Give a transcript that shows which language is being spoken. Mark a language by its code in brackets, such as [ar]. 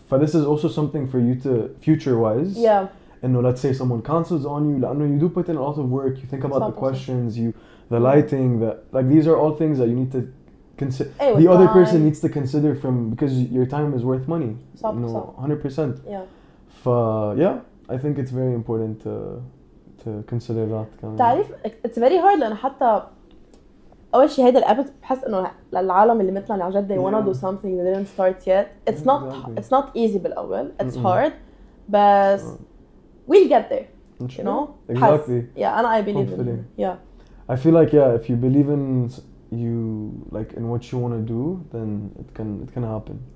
[en] But this is also something for you to future-wise. Let's say someone cancels on you, you do put in a lot of work. You think about the questions, the lighting, these are all things that you need to consider. The other person needs to consider because your time is worth money. 100%. I think it's very important to consider that. [ar] تعرف [en] it's very hard [ar] لأن حتى أول شيء هيدا الأبد بحس إنه للعالم اللي مثلنا اللي عن جد [en] they wanna do something they didn't start yet. It's not easy بالأول. It's hard, but we'll get there. Exactly. And I believe in it. I feel like if you believe in you like in what you want to do, then it can happen.